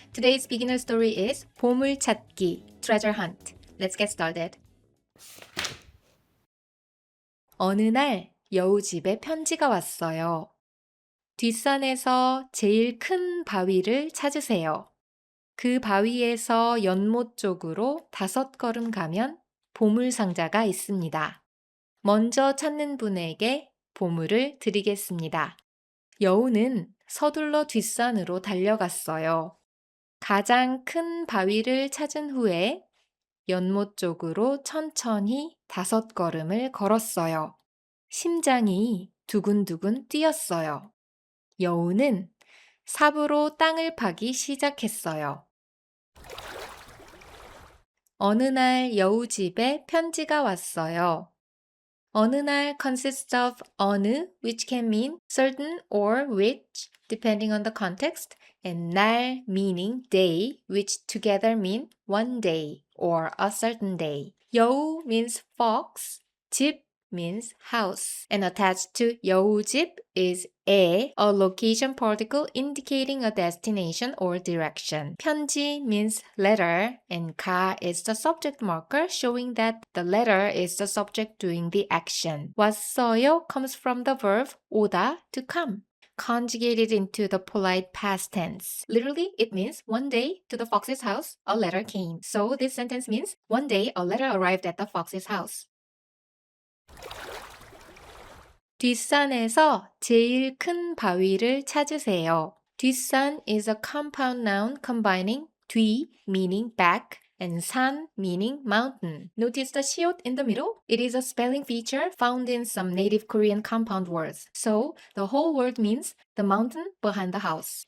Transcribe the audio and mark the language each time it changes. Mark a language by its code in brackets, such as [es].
[en] Today's beginner story is 보물찾기, treasure hunt. Let's get started. [ko] 어느 날 여우 집에 편지가 왔어요. 뒷산에서 제일 큰 바위를 찾으세요. 그 바위에서 연못 쪽으로 5걸음 가면 보물 상자가 있습니다. 먼저 찾는 분에게 보물을 드리겠습니다. 여우는 서둘러 뒷산으로 달려갔어요. 가장 큰 바위를 찾은 후에 연못 쪽으로 천천히 5걸음을 걸었어요. 심장이 두근두근 뛰었어요. 여우는 삽으로 땅을 파기 시작했어요. 어느 날 여우 집에 편지가 왔어요. [en] 어느 날 consists of 어느, which can mean certain or which, depending on the context, and 날 meaning day, which together mean one day or a certain day. 여우 means fox, 집 means house, and attached to 여우집 is a location particle indicating a destination or direction. 편지 means letter, and 가 is the subject marker showing that the letter is the subject doing the action. 왔어요 comes from the verb 오다, to come, conjugated into the polite past tense. Literally, it means one day to the fox's house, a letter came. So this sentence means one day a letter arrived at the fox's house. [ko] 뒷산에서 제일 큰 바위를 찾으세요. [en] 뒷산 is a compound noun combining 뒤 meaning back and 산 meaning mountain. Notice the 시옷 in the middle? It is a spelling feature found in some native Korean compound words. So the whole word means the mountain behind the house.